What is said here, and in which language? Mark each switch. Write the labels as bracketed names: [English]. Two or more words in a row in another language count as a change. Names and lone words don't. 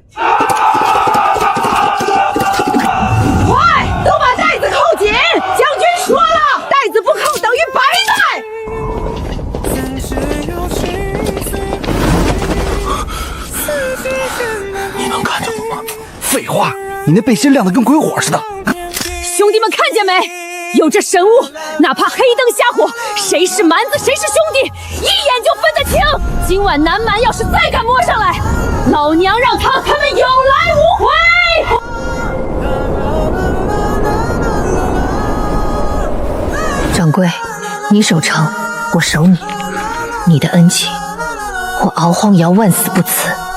[Chinese] 快，都把帶子扣緊！將軍說了，帶子不扣等於白戴。廢話，你那背心亮得跟鬼火似的。兄弟們看見沒？有這神物，哪怕黑燈瞎火，誰是蠻子誰是兄弟，一眼就分得清。今晚南蠻要是再敢摸上來，老娘讓他们有來無回。掌櫃，你守城，我守你，你的恩情，我敖荒瑤萬死不辭。